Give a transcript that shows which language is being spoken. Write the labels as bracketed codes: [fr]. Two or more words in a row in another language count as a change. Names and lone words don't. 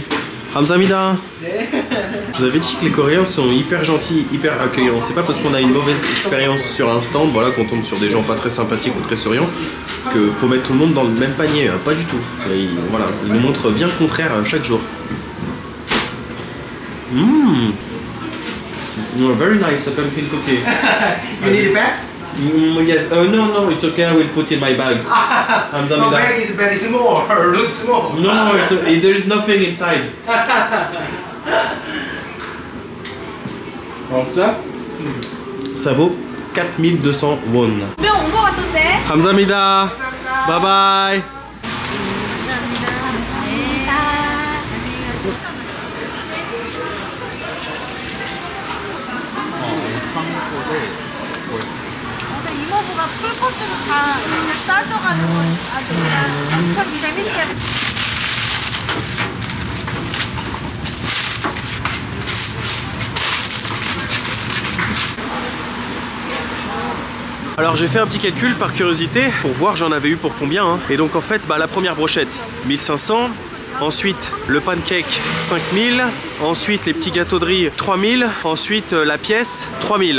[ko] Hamzamida. [fr] Je vous avais dit que les Coréens sont hyper gentils, hyper accueillants. C'est pas parce qu'on a une mauvaise expérience sur un stand, voilà, qu'on tombe sur des gens pas très sympathiques ou très souriants, que faut mettre tout le monde dans le même panier. Pas du tout. Ils nous montrent bien le contraire chaque jour. [en] Very nice, a pumpkin cookie. You need it back? Yes. No, it's okay. I will put in my bag. Your bag is very small. Looks small. No, there is nothing inside. [fr] Alors ça vaut 4200 won. [ko] 감사합니다. [en] Bye bye. [ko] 이모부가 풀코스로 다 싸줘가지고 아주 그냥 엄청 재밌게. [fr] Alors j'ai fait un petit calcul par curiosité pour voir j'en avais eu pour combien hein. Et donc en fait la première brochette 1500, ensuite le pancake 5000, ensuite les petits gâteaux de riz 3000, ensuite la pièce 3000.